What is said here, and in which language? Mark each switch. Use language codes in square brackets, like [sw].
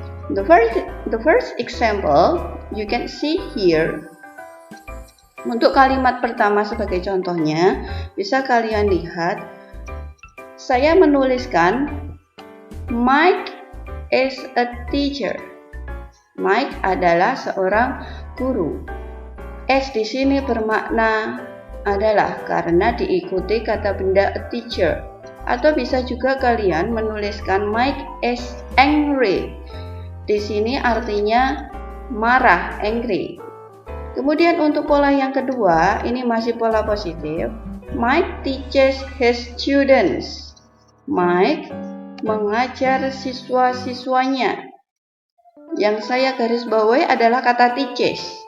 [en] The first example you can see here. [id] Untuk kalimat pertama sebagai contohnya, bisa kalian lihat, saya menuliskan [en] Mike is a teacher. [id] Mike adalah seorang guru. S di sini bermakna adalah karena diikuti kata benda a teacher. Atau bisa juga kalian menuliskan [en] Mike is angry. [id] Di sini artinya marah, angry. Kemudian untuk pola yang kedua, ini masih pola positif. [en] Mike teaches his students. [id] Mike mengajar siswa-siswanya. Yang saya garis bawahi adalah kata teaches.